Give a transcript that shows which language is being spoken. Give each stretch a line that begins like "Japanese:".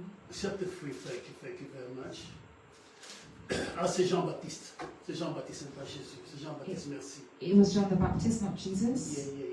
English: Chapter 3, thank you very much.
French: Ah, c'est Jean-Baptiste. C'est Jean-Baptiste, c'est pas Jésus. C'est Jean-Baptiste, merci.
English: It was John the Baptist, not Jesus.